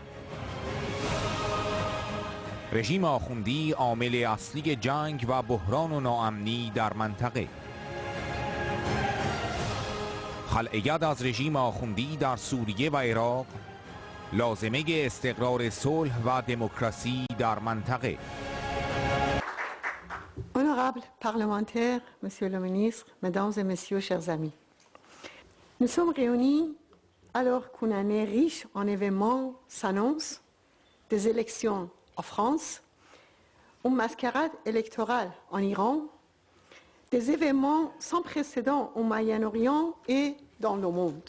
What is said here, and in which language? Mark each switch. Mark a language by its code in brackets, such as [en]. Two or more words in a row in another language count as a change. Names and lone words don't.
[fa] رژیم آخوندی عامل اصلی جنگ و بحران و ناامنی در منطقه. خلع ید از رژیم آخوندی در سوریه و عراق لازمه استقرار صلح و دموکراسی در منطقه. [fr] Honorables parlementaires, Monsieur le ministre, Mesdames et Messieurs, chers amis, nous sommes réunis alors qu'une année riche en événements s'annonce, des élections en France, une mascarade électorale en Iran, des événements sans précédent au Moyen-Orient et dans le monde.